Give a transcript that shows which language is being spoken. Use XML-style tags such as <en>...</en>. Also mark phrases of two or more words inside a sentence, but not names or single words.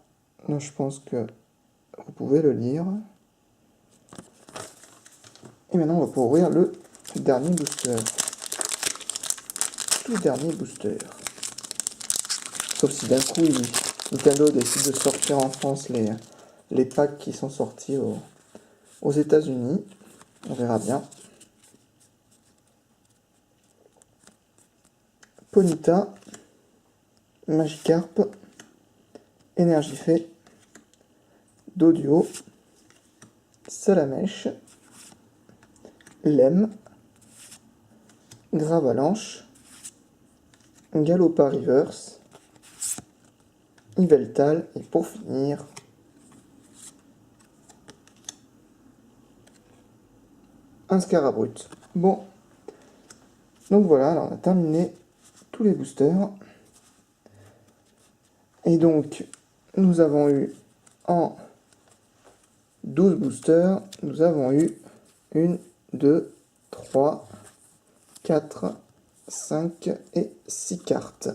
<fr>Donc, je pense que vous pouvez le lire. Et maintenant, on va pouvoir ouvrir le dernier booster. Tout dernier booster. Sauf si d'un coup, Nintendo décide de sortir en France les packs qui sont sortis aux États-Unis. On verra bien. Ponyta, Magikarp, Énergifée, Doduo, Salamèche, Lemme, Gravalanche, Galopa Reverse, Yveltal, et pour finir, un Scarabrut. Bon, donc voilà, alors on a terminé tous les boosters. Et donc, nous avons eu en 12 boosters, nous avons eu 1, 2, 3, 4, 5 et 6 cartes.</fr>